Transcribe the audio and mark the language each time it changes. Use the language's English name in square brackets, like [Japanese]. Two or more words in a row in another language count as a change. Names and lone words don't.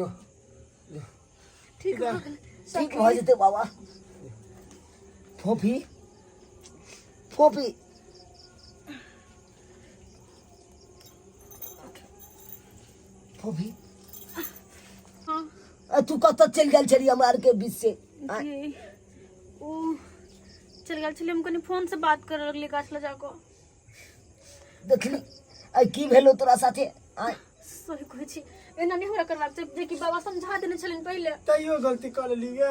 [Maithili] ठीक हो गेल ठीक हो जेते बाबा। फोफी फोफी फोफी हाँ तू कत चल गल छली हमरा के बीच से? जी ओ चल गेल छलिए हम कनी फोन से बात कर लगली गाछ ले जाको। देखली आई की भेलो तोरा साथे? आय सही कहै छी एना नहीं हमरा करबाक छै, जे कि बाबा समझा देने छलिन पहले। तैयो गलती कर लिए।